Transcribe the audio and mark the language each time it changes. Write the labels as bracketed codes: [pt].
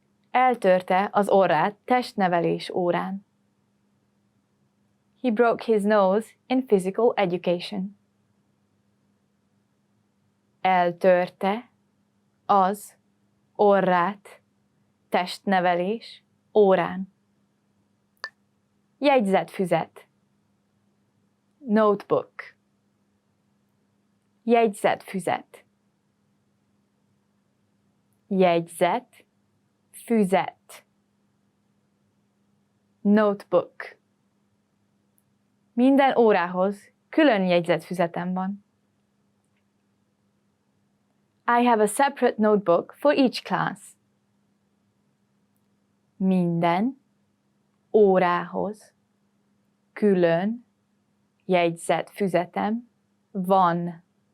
[hu] Eltörte az orrát testnevelés órán. [en] He broke his nose in physical education. [hu] Eltörte az orrát testnevelés órán. Jegyzetfüzet. [en] Notebook. [hu] Jegyzetfüzet. Jegyzet, füzet. [en] Notebook. [hu] Minden órához külön jegyzetfüzetem van. [en] I have a separate notebook for each class. [hu] Minden órához külön jegyzetfüzetem van.